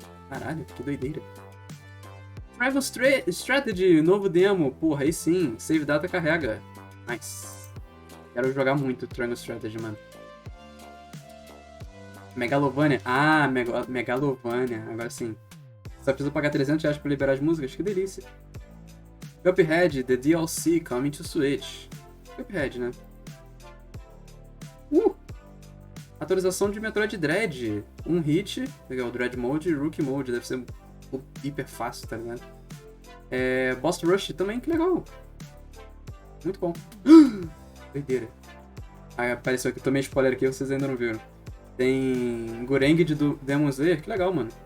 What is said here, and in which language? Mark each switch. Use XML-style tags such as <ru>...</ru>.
<pt>Caralho, que doideira. Travel Strategy, novo demo. Porra, aí sim.</pt> <en>Save data</en> <pt>carrega.</pt> <en>Nice.</en> <pt>Quero jogar muito Triangle Strategy, mano. Megalovania. Ah, Megalovania. Agora sim. Só precisa pagar R$300 pra liberar as músicas? Que delícia.</pt> <en>Cuphead, The DLC coming to Switch.</en> <pt>Cuphead, né? Atualização de Metroid Dread. Um hit. Legal, Dread Mode e Rookie Mode. Deve ser hiper fácil, tá ligado? Boss Rush também, que legal. Muito bom. Doideira. Aí apareceu aqui, tomei spoiler aqui, vocês ainda não viram. Tem Goreng de Demon Slayer, que legal, mano.</pt>